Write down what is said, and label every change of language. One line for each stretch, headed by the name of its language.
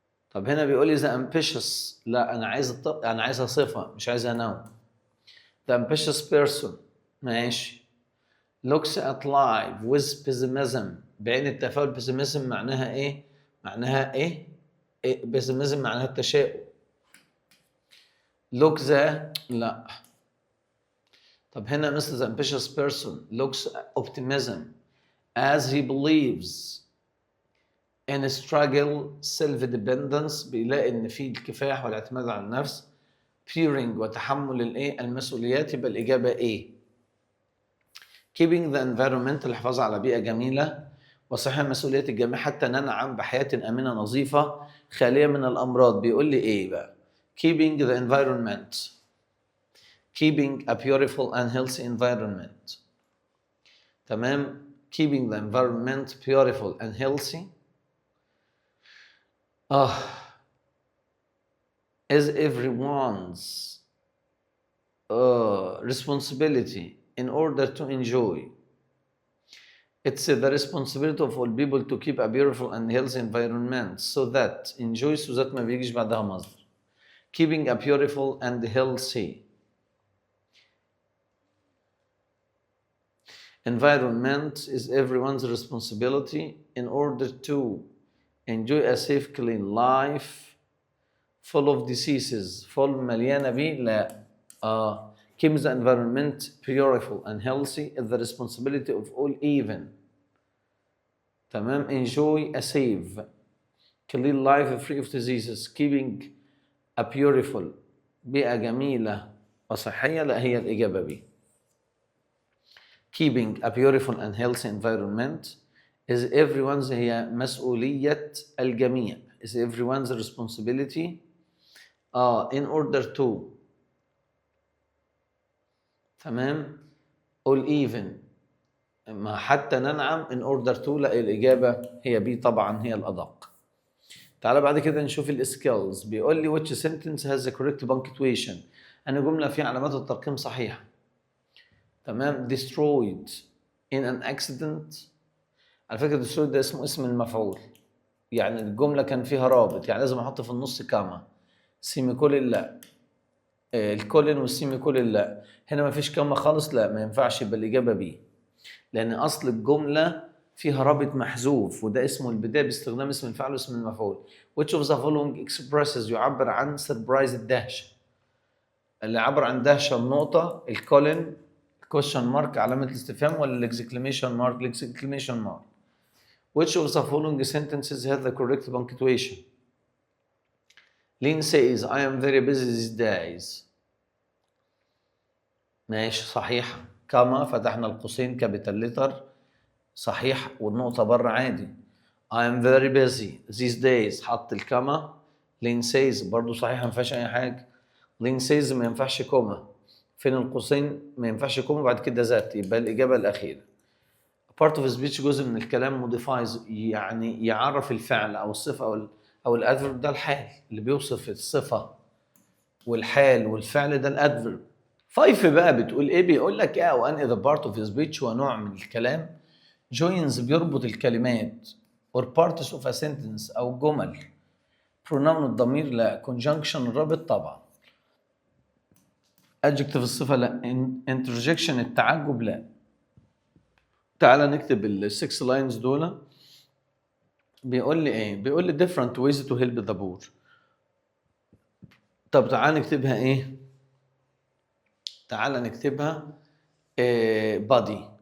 Arabic: طب هنا بيقول لي
English: the ambitious،
Arabic: لا أنا عايزها صفة مش عايزها نوع.
English: the ambitious person، ماشي. looks at life with pessimism،
Arabic: بعين التفاؤل. pessimism معناها ايه؟ معناها ايه؟ pessimism معناها التشاؤم.
English: look لا.
Arabic: طب هنا مثل
English: the ambitious person looks optimism as he believes in struggle self-dependence،
Arabic: بيلاقي ان في الكفاح والاعتماد على النفس. fearing وتحمل المسؤوليات، يبقى الإجابة ايه؟
English: keeping the environment،
Arabic: الحفاظ على بيئة جميلة وصحة مسؤولية الجميع حتى ننعم بحياة آمنة نظيفة خالية من الأمراض. بيقول لي إيه بقى؟
English: keeping the environment، keeping a beautiful and healthy environment. تمام؟ keeping the environment beautiful and healthy is everyone's responsibility in order to enjoy. It's the responsibility of all people to keep a beautiful and healthy environment so that enjoy، so that
Arabic: ما بيجيش بعدها مصدر.
English: keeping a beautiful and healthy environment is everyone's responsibility in order to enjoy a safe clean life full of diseases.
Arabic: full مليانة بيه، لا.
English: keep the environment beautiful and healthy is the responsibility of all even.
Arabic: تمام.
English: enjoy a safe clean life free of diseases. keeping a beautiful،
Arabic: بيئة جميلة وصحية، لا هي الإجابة B.
English: keeping a beautiful and healthy environment is everyone's،
Arabic: هي مسؤولية الجميع.
English: is everyone's responsibility in order to، تمام. all even
Arabic: ما حتى ننعم
English: in order to،
Arabic: لا الإجابة هي بي طبعا، هي الأدق. تعال بعد كده نشوف السكيلز. بيقول لي
English: which sentence has the correct punctuation.
Arabic: أنا جملة فيها علامات الترقيم صحيحة. تمام.
English: destroyed in an accident.
Arabic: على فكرة destroyed ده اسم المفعول، يعني الجملة كان فيها رابط، يعني لازم أحط في النص كاما. سيمي كولن لا، الكولن والسيمي كولن لا. هنا ما فيش كاما خالص، لا ما ينفعش، يبقى الإجابة بي، لأن أصل الجملة فيها رابط محذوف، وده اسمه البداية باستخدام اسم الفعل واسم المفعول.
English: which of the following expresses
Arabic: يعبر عن
English: surprise الدهشة.
Arabic: اللي عبر عن دهشة النقطة، الكولن
English: question mark
Arabic: علامة الاستفهام، ولا الاكسكليميشن مارك؟ الاكسكليميشن مارك.
English: which of the following sentences have the correct punctuation. Lynn says I am very busy these days.
Arabic: ماشي صحيح. كما فتحنا القوسين كابيتال ليتر صحيح، والنقطة بره عادي.
English: I am very busy these days
Arabic: حط الكما.
English: Lynn says
Arabic: برضو صحيح ما فيهاش أي حاجة. Lynn says ما ينفعش كوما، فين القوسين؟ ما ينفعش كوما بعد كده ذات، يبقى الإجابة الأخيرة.
English: part of speech
Arabic: جزء من الكلام modifies يعني يعرف الفعل أو الصفة أو الأدفرب، ده الحال اللي بيوصف الصفة، والحال والفعل ده الأدفرب. 5 بقى بتقول إيه؟ بيقول لك إيه أو أن
English: the part of speech
Arabic: هو نوع من الكلام joins بيربط الكلمات
English: or parts of a sentence
Arabic: أو جمل. pronoun الضمير لا. conjunction الرابط طبعا. adjective الصفة لا. interjection التعجب لا. تعال نكتب ال6 lines دول. بيقول لي ايه؟ بيقول لي
English: different ways to help the poor.
Arabic: طب تعال نكتبها ايه؟ تعال نكتبها body.